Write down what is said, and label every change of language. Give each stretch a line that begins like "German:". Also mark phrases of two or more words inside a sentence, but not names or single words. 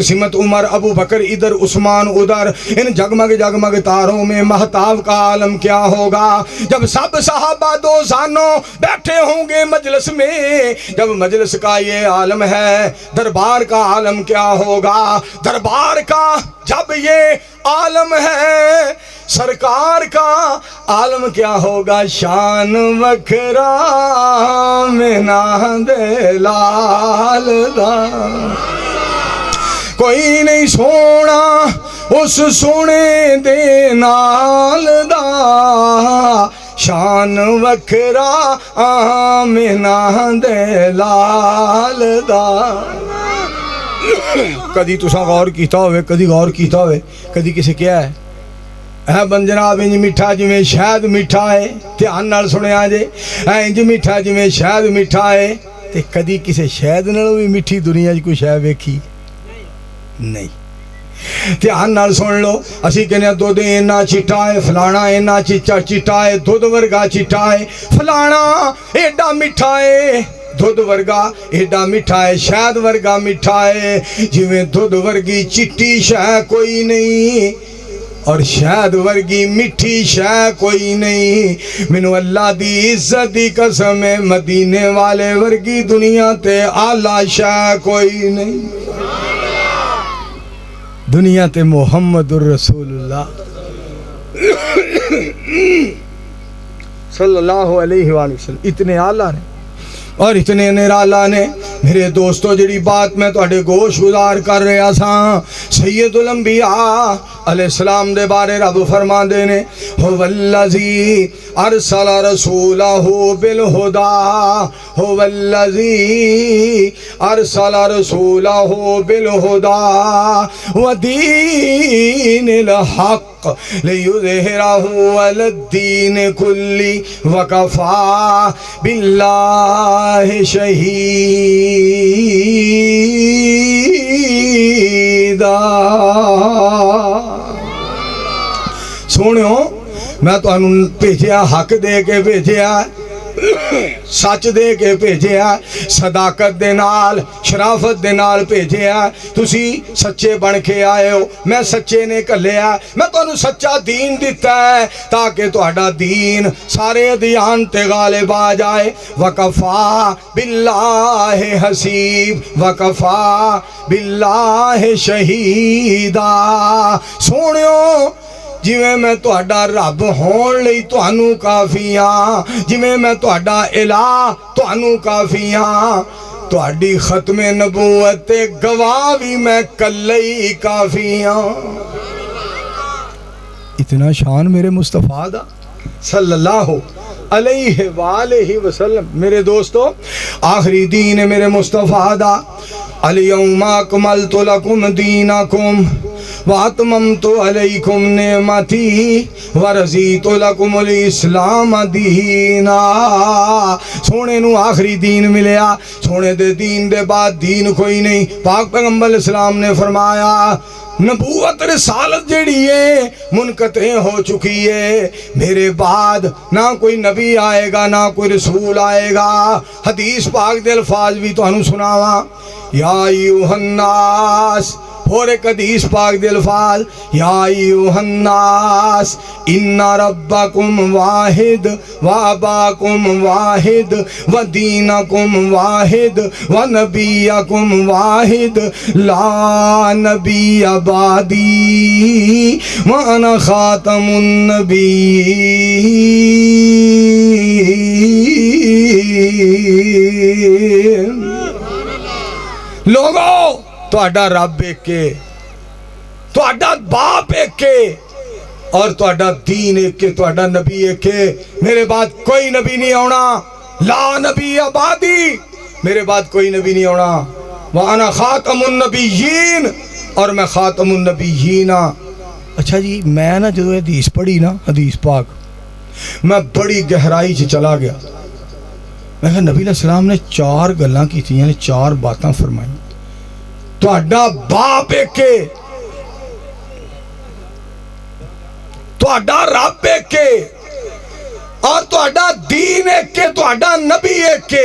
Urdu: سمت عمر ابو بکر ادھر عثمان ادھر ان جگمگ جگمگ تاروں میں مہتاب کا عالم کیا ہوگا جب سب صحابہ دو زانوں بیٹھے ہوں گے مجلس میں جب مجلس کا یہ عالم ہے دربار کا عالم کیا ہوگا دربار کا جب یہ عالم ہے سرکار کا عالم کیا ہوگا
Punjabi: شان وکھرا آمنہ دے لال دا کوئی نہیں سونا اس سونے دے نال دا شان وکھرا آمنہ دے لال دا کدی تساں غور کیتا ہوئے کدی غور کیتا ہوئے کدی کسے کیا ہے اے بن جناب انج میٹھا جویں شہد میٹھا ہے دھیان نال سنیا جے انج میٹھا جویں شہد میٹھا ہے تے کدی کسے شہد نالوں بھی میٹھی دنیا کوئی شے ویکھی نہیں دھیان نال سن لو اسی کہنے دودھ اینا چٹا ہے فلانا اینا چٹا ہے دودھ ورگا چٹا ہے فلانا ایڈا میٹھا ہے دودھ ورگا ایڈا میٹھا ہے شہد ورگا میٹھا ہے جویں دودھ ورگی چٹی شے کوئی نہیں اور شہد ورگی میٹھی شے کوئی نہیں منو اللہ دی عزت دی قسم مدینے والے ورگی دنیا تے اعلیٰ شے کوئی نہیں دنیا تے محمد الرسول اللہ صلی اللہ علیہ وآلہ وسلم اتنے اعلیٰ نے اور اتنے نرالا نے میرے دوستو جڑی بات میں توڑے گوش گزار کر رہا ساں سید الانبیاء علیہ السلام دے بارے رب فرما دینے
Arabic: هو الذی ارسل رسولہ بالہدا هو الذی ارسل رسولہ بالہدا ودین الحق لیظہرہ علی الدین کلی وکفا باللہ شہیدا
Punjabi: سونیو میں تو انہوں بھیجیا حق دے کے بھیجیا سچ دے کے بھیجیا، صداقت دے نال شرافت دے نال بھیجیا. تسی سچے بن کے آئے ہو، میں سچے نے گھلیا، میں تہانوں سچا دین دتا ہے تاکہ تہاڈا دین سارے ادیان تے غالب آ جائے.
Arabic: وكفى بالله حسيب، وكفى بالله شهيدا.
Punjabi: سوہنیو جویں میں تہاڈا رب ہون لئی تہانوں کافی ہاں، جویں میں تہاڈا الٰہ تہانوں کافی ہاں، تہاڈی ختمِ نبوت تے گواہ بھی میں کلے ہی کافی ہاں. اتنا شان میرے مصطفیٰ دا
Arabic: صلى الله عليه وآله وسلم.
Punjabi: میرے دوستوں، آخری دین ہے میرے مصطفیٰ دا.
Arabic: اليوم أكملت لكم دينكم وأتممت عليكم نعمتي ورضيت لكم الإسلام دينا.
Punjabi: سوہنے نوں آخری دین ملیا، سوہنے دے دین دے بعد دین کوئی نہیں. پاک پیغمبر اسلام نے فرمایا نبوت رسالت جیہڑی ہے منقطع ہو چکی ہے، میرے بعد نہ کوئی نبی آئے گا نہ کوئی رسول آئے گا. حدیث پاک دے الفاظ بھی تہانوں سناواں,
Arabic: يا أيها الناس.
Punjabi: اور ایک حدیث پاک دے الفاظ,
Arabic: يا أيها الناس إن ربكم واحد وأباكم واحد ودينكم واحد ونبيكم واحد لا نبي بعدي وأنا خاتم النبيين.
Punjabi: لوگو تہاڈا رب ایک کے، تہاڈا باپ ایک کے، اور تہاڈا دین ایک کے، تہاڈا نبی ایک کے. میرے بعد کوئی نبی نہیں آنا,
Arabic: لا نبي آبادي,
Punjabi: میرے بعد کوئی نبی نہیں آنا.
Arabic: وأنا خاتم النبيين,
Punjabi: اور میں
Arabic: خاتم النبيين.
Punjabi: اچھا جی، میں نا جو حدیث پڑھی نا، حدیث پاک، میں بڑی گہرائی سے چلا گیا. میں کہا نبی علیہ السلام نے چار گلاں کیتیاں نے، چار باتاں فرمائی. تہاڈا باپ ایک کے، تہاڈا رب ایک کے، اور تہاڈا دین ایک کے، تہاڈا نبی ایک کے.